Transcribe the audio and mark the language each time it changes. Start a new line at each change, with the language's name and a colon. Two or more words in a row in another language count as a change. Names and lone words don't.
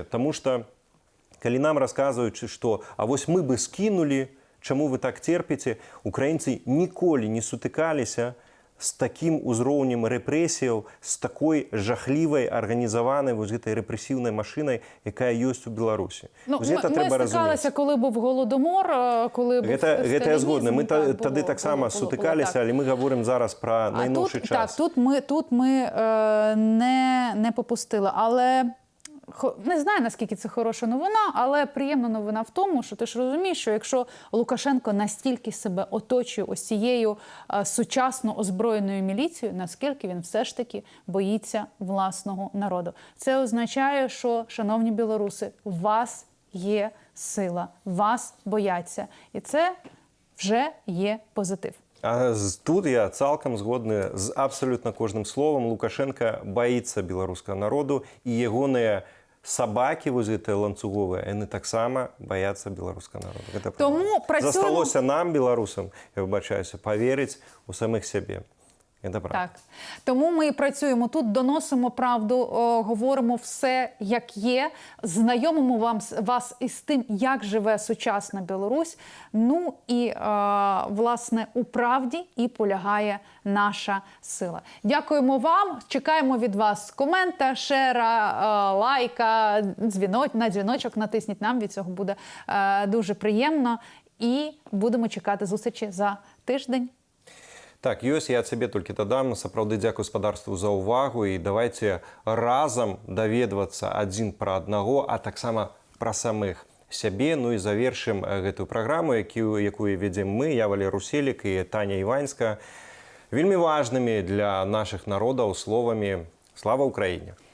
Belarusian: Таму што калі нам расказваюць, што а вось мы бы скінулі, чаму вы так церпіце, украінцы ніколі не сутыкаліся з такім узроўнем рэпрэсіяў, з такой жахлівай арганізаванай вось гэтай рэпрэсіўнай машынай, якая ёсць у Беларусі.
Ukrainian: Ну, ми стикалися, коли був Голодомор, коли був сталінізм.
Belarusian: Гэта я згодны. Мы тады таксама сутыкаліся, але мы гаворым зараз пра найноўшы час.
Ukrainian: Так, тут ми не попустили, але не знаю, наскільки це хороша новина, але приємна новина в тому, що ти ж розумієш, що якщо Лукашенко настільки себе оточує ось цією сучасно озброєною міліцією, наскільки він все ж таки боїться власного народу. Це означає, що, шановні білоруси, у вас є сила, вас бояться. І це вже є позитив.
Belarusian: А тут я цалкам згодны з абсалютна кожным словам. Лукашенко баіцца беларускага народу, і ягоныя сабакі вось гэтыя ланцуговыя, яны таксама баяцца беларускага народа. Гэта
Ukrainian: Тому правда. працюємо...
Belarusian: Засталося нам, беларусам,
Ukrainian: я вибачаюся,
Belarusian: паверыць у самих сябе.
Ukrainian: Це правда. Так. Тому ми працюємо тут, доносимо правду, говоримо все, як є, знайомимо вас із тим, як живе сучасна Білорусь. Ну і, власне, у правді і полягає наша сила. Дякуємо вам, чекаємо від вас комента, шера, лайка, на дзвіночок натисніть, нам від цього буде дуже приємно. І будемо чекати зустрічі за тиждень.
Belarusian: Так, ёсць, я цябе толькі дадам. Сапраўды дзякуй гаспадарству за ўвагу і давайте разам даведвацца адзін пра аднаго, а таксама пра самых сябе. Ну і завершым гэтую праграму, якую вядзем мы, я Валерий Руселік і Таня Іванська, вельмі важнымі для нашых народаў словамі «Слава Украіне!»